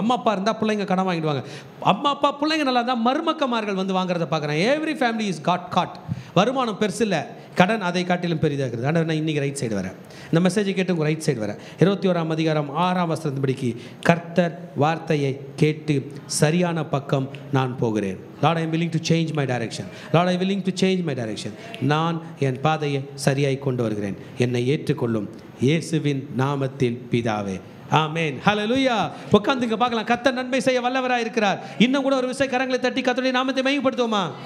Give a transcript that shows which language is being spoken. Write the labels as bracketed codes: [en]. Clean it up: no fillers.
[ta] அம்மா அப்பா இருந்தால் பிள்ளைங்க கடன் வாங்கிடுவாங்க. அம்மா அப்பா பிள்ளைங்க நல்லா இருந்தால் மருமக்கமார்கள் வந்து வாங்குறத பார்க்குறேன். [en] Every family is God. [ta] வருமானம் பெருசு இல்லை, கடன் அதை காட்டிலும் பெரிதாகிறது. ஆனால் நான் இன்றைக்கி ரைட் சைடு வரேன். இந்த மெசேஜை கேட்டு உங்கள் ரைட் சைடு வரேன். 21ஆம் அதிகாரம் 6ஆம் வசனத்தின்படிக்கு கர்த்தர் வார்த்தையை கேட்டு சரியான பக்கம் நான் போகிறேன். [en] Lord, I am willing to change my direction. Lord, I am willing to change my direction. [ta] நான் என் பாதையை சரியாய் கொண்டு வருகிறேன். என்னை ஏற்றுக்கொள்ளும் இயேசுவின் நாமத்தில் பிதாவே, ஆமென். ஹல்லேலூயா. உட்கார்ந்துங்க பார்க்கலாம். கர்த்தர் நன்மை செய்ய வல்லவராய் இருக்கிறார். இன்னும் கூட ஒரு விசை கரங்களை தட்டி கர்த்தருடைய நாமத்தை மகிமைப்படுத்துவோமா?